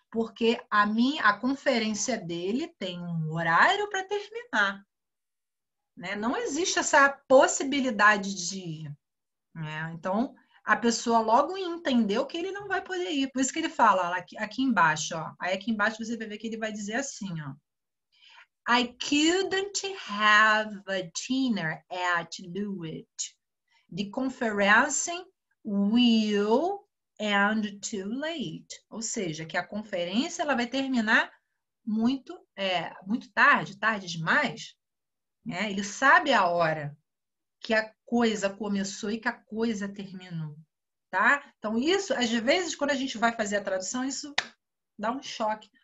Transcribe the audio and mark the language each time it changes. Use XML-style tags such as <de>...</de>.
<pt>Porque a conferência dele tem um horário para terminar. Né? Não existe essa possibilidade de ir. Né? Então, a pessoa logo entendeu que ele não vai poder ir. Por isso que ele fala aqui embaixo. Ó. Aí aqui embaixo você vai ver que ele vai dizer assim, ó.</pt> <en>I couldn't have a dinner at Lewitt. The conference will end too late.</en> <pt>Ou seja, que a conferência ela vai terminar muito tarde, tarde demais. Né? Ele sabe a hora que a coisa começou e que a coisa terminou. Tá? Então, isso, às vezes, quando a gente vai fazer a tradução, isso dá um choque.</pt>